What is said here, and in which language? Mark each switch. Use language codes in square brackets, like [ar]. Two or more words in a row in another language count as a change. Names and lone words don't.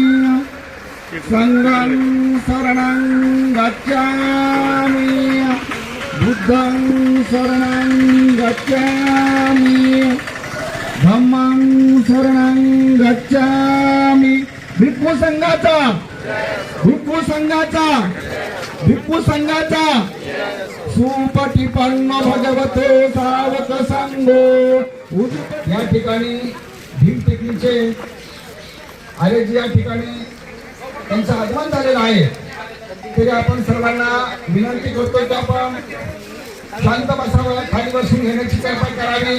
[pi] संघं शरणं गच्छामि बुद्धं शरणं गच्छामि धम्मं शरणं गच्छामि। [mr] भिक्खू संघाचा, भिक्खू संघाचा, भिक्खू संघाचा [pi] सुपटिपन्न भगवतो सावक संघो। [mr] या ठिकाणी भीम टेकडीचे आलेजी या ठिकाणी त्यांचं आगमन झालेलं आहे, तरी आपण सर्वांना विनंती करतो की आपण शांत बसावं, खाली बसून घेण्याची कृपा करावी।